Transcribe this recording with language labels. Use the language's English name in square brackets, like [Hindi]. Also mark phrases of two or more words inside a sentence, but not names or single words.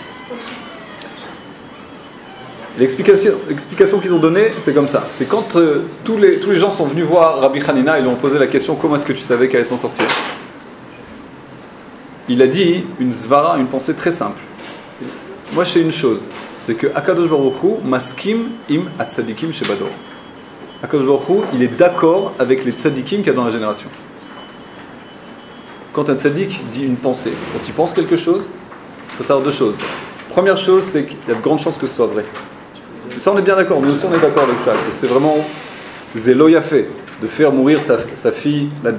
[French] L'explication qu'ils ont donnée, c'est comme ça. C'est quand tous les gens sont venus voir Rabbi Hanina, ils lui ont posé la question, comment est-ce que tu savais qu'elle allait s'en sortir? Il a dit une zvara, une pensée très simple. Moi, je sais une chose, c'est que Akadosh Baruch Hu [Hebrew] מסכים עם הצדיקים שבדור. [French] Akadosh Baruch Hu, il est d'accord avec les tzadikim qu'il y a dans la génération. quand un tzaddik dit une pensée, quand il pense quelque chose, il faut savoir deux choses. Première chose, c'est qu'il y a de grandes chances que ce soit vrai. Et ça, on est bien d'accord. Nous aussi, on est d'accord avec ça. Que c'est vraiment [Hebrew] זה לא יפה [French] de faire mourir sa fille là-dedans.